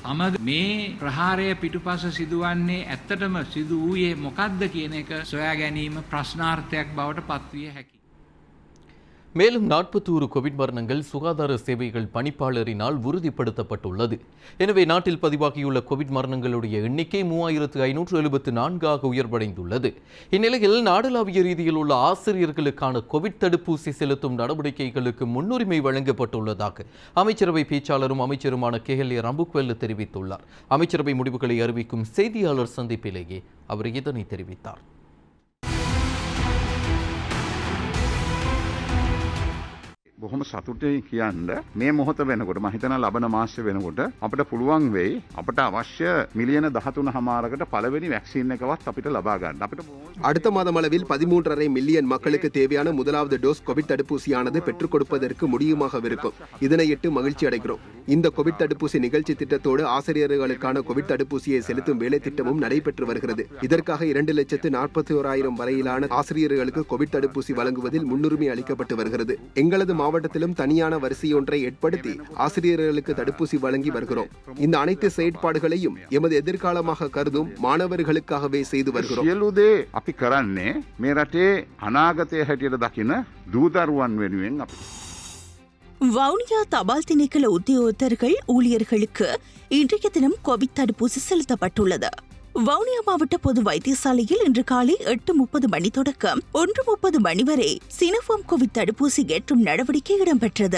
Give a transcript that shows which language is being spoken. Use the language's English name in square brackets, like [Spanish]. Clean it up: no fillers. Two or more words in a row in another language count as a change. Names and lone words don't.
[Sinhala] අමද මේ ප්‍රහාරය පිටුපස සිදුවන්නේ ඇත්තටම සිදු වූයේ මොකක්ද කියන එක සොයා ගැනීම ප්‍රශ්නාර්ථයක් බවට පත්විය හැකියි. [Tamil] மேலும் 41 கோவிட் மரணங்கள் சுகாதார சேவைகள் பணிப்பாளரினால் உறுதிப்படுத்தப்பட்டுள்ளது. எனவே நாட்டில் பதிவாகியுள்ள கோவிட் மரணங்களுடைய எண்ணிக்கை 3574 உயர்வடைந்துள்ளது. இந்நிலையில் நாடளாவிய ரீதியில் உள்ள ஆசிரியர்களுக்கான கோவிட் தடுப்பூசி செலுத்தும் நடவடிக்கைகளுக்கு முன்னுரிமை வழங்கப்பட்டுள்ளதாக அமைச்சரவை பேச்சாளரும் அமைச்சருமான கேஎல்ஏ ரம்புக்வெல்ல தெரிவித்துள்ளார். அமைச்சரவை முடிவுகளை அறிவிக்கும் செய்தியாளர் சந்திப்பிலேயே அவர் இதனை தெரிவித்தார். [Sinhala] බොහොම සතුටුයි කියන්න මේ මොහොත වෙනකොට මම හිතනවා ලබන මාසෙ වෙනකොට අපිට පුළුවන් වෙයි අපට අවශ්‍ය මිලියන 13.5කට පළවෙනි වැක්සින් එකවත් අපිට ලබා ගන්න. අපිට [Tamil] அடுத்த மாதம் அளவில் 13.5 மில்லியன் மக்களுக்கு தேவையான முதலாவது டோஸ் கோவிட் தடுப்பூசியானது பெற்றுக் கொடுப்பதற்கு முடியுமாக இருக்கும். இதனையிட்டு மகிழ்ச்சி அடைகிறோம். இந்த கோவிட் தடுப்பூசி நிகழ்ச்சி திட்டத்தோடு ஆசிரியர்களுக்கான கோவிட் தடுப்பூசியை செலுத்தும் வேலை திட்டமும் நடைபெற்று வருகிறது. இதற்காக 2,41,000 வரையிலான ஆசிரியர்களுக்கு கோவிட் தடுப்பூசி வழங்குவதில் முன்னுரிமை அளிக்கப்பட்டு வருகிறது. எங்களது மாவட்டத்திலும் தனியான வரிசையொன்றை ஏற்படுத்தி ஆசிரியர்களுக்கு தடுப்பூசி வழங்கி வருகிறோம். இந்த அனைத்து செயற்பாடுகளையும் எமது எதிர்காலமாக கருதும் மாணவர்களுக்காகவே செய்து வருகிறோம். [Sinhala] සියලුදේ අපි කරන්නේ මේ රටේ අනාගතය හැටියට දකින දූදරුවන් වෙනුවෙන් අපි [Tamil] வவுனியா தபால் திணைக்கள உத்தியோகத்தர்கள் ஊழியர்களுக்கு இன்றைய தினம் கோவிட் தடுப்பூசி செலுத்தப்பட்டுள்ளது. வவுனியா மாவட்ட பொது வைத்தியசாலையில் இன்று காலை 8:30 மணி தொடக்கம் 1:30 மணி வரை சினோஃபார்ம் கோவிட் தடுப்பூசி ஏற்றும் நடவடிக்கை இடம்பெற்றது.